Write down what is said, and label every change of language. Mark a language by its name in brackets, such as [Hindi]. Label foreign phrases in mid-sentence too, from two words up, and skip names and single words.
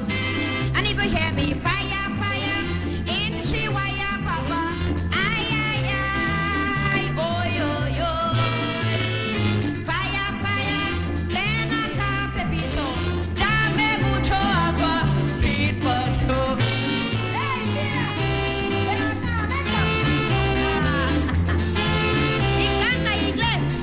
[English] And if you hear me fire, fire, in she wire, papa, ay, ay, ay, oi, oi, oi. Fire, fire, [Spanish] plena ca pepito, dame mucho agua, [English] it was so. [Spanish] Hey, mira, ven acá, venga. Y canta inglés.